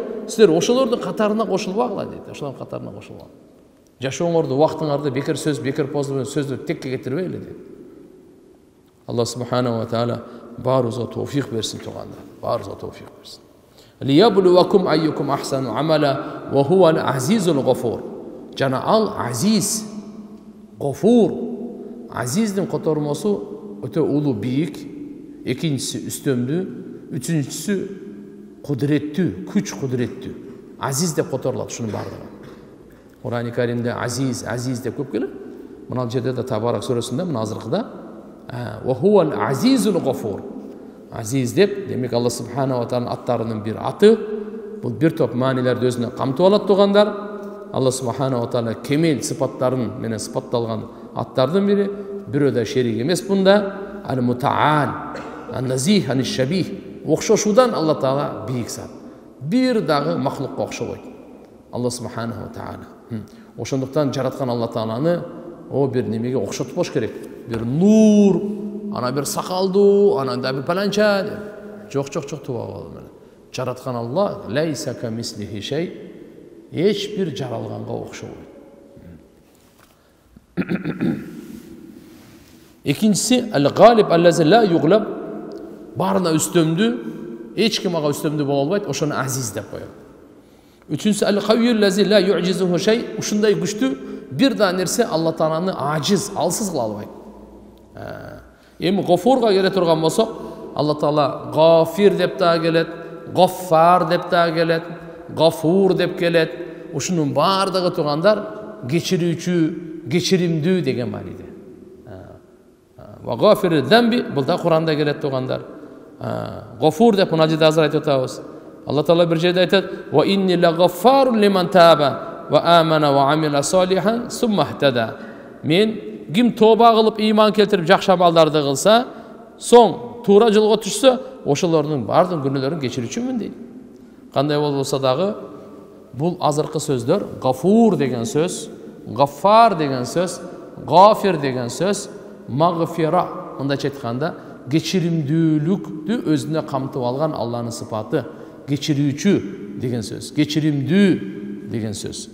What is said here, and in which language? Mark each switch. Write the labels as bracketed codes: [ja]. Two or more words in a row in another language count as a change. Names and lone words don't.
[ky] Силер ошолордун катарына кошулбагыла дейт. Ошолордун катарына кошулган. Жашооңорду, убактыңарды бекер сөз, бекер сөздү текке кетирбейли дейт. Алла [ar] سبحانه وتعالى [ky] баарыбызга товфик берсин тугандар. Баарыбызга товфик берсин. [ar] ليبلوكم أيكم أحسن عملا وهو العزيز الغفور. [ky] Жана ал азиз, гафур. Азиздин котормосу өтө улуу, бийик, экинчиси үстөмдүү, үчүнчүсү кудуреттүү, күч кудуреттүү. Азиз деп которулат ушунун бардыгы. Кур'ан-ы Каримде азиз деп көп келет. Мына жерде да Табарак сүрөсүндө, мына азыркыда [ar] وهو العزيز الغفور. [ky] Азиз деп, демек Алла субханаху ва тааланын аттарынын бир аты. Бул бир топ маанилерди өзүнө камтып алат тугандар. Алла [ar] سبحانه وتعالى [ky] кемел сыпаттарын менен сыпатталган аттардын бири, бирөө да шерик эмес бунда. [ar] المتعال، النزيه، الشبيه. [ky] Окшошуудан Алла таала бийик зат. Бир дагы махлукка окшобойт. Алла [ar] سبحانه وتعالى. [ky] Ошондуктан жараткан Алла тааланы о бир немеге окшотпош керек. Бир нур, ана бир сакалдуу, ананда бир паланча. Жок туба болду менен. жараткан Алла [ar] ليس كمثله شيء, [ky] эч бир жаралганга окшобойт. Экинчиси [ar] الغالب الذي لا يغلب, [ky] барына үстөмдүү, эч ким ага үстөмдүү боло албайт, ошону азиз деп коет. Үчүнчүсү [ar] القوي الذي لا يعجزه شيء, [ky] ушундай күчтүү бир да нерсе Алла Тааланы ажиз, алсыз кыла албайт. Эми гофурга келе турган болсок, Алла Таала гафир деп да келет, гаффар деп да келет, гафур деп келет. Ушунун баардыгы тугандар кечирүүчү, кечиримдүү деген мааниде. [ar] وغافر الذنب, [ky] бул да Куранда келет тугандар. Гафур деп мына жерде азыр айтып атабыз. Алла Таала бир жерде айтат: [ar] "وإني لغفار لمن تاب وآمن وعمل صالحا ثم اهتدى." [ky] Мен ким тоба кылып, ыйман келтирип, жакшы амалдарды кылса, соң туура жолго түшсө, ошолордун бардык күнөөлөрүн кечирүүчүмүн дейт. Кандай болсо дагы, бул азыркы сөздөр, гафур деген сөз, гаффар деген сөз, гафир деген сөз, магфира, мындайча айтканда, кечиримдүүлүктү өзүнө камтып алган Алланын сыпаты, кечирүүчү деген сөз, кечиримдүү деген сөз.